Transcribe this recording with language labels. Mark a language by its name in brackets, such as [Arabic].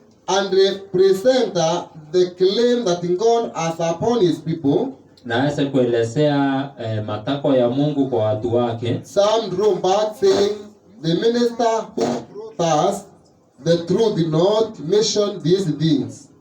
[English] and represent the claim that God has upon his people, [Swahili] na aweze kuelezea matakwa ya Mungu kwa watu wake, [English] some draw back saying the minister who brought us the truth did not mention these things.